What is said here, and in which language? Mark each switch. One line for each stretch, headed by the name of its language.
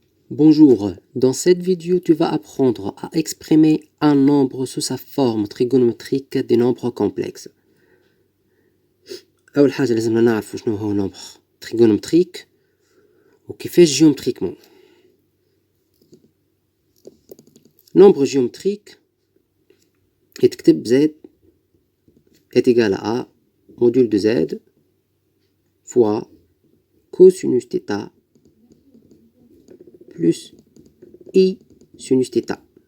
French: Bonjour, dans cette vidéo tu vas apprendre à exprimer un nombre sous sa forme trigonométrique des nombres complexes.
Arabic: أول حاجة لازمنا نعرفو شنو هو
French: nombre trigonométrique
Arabic: وكيفاش géométriquement.
French: Nombre géométrique
Arabic: يتكتب
French: Z est égal à A module de Z fois cosinus θ plus I sinus θ.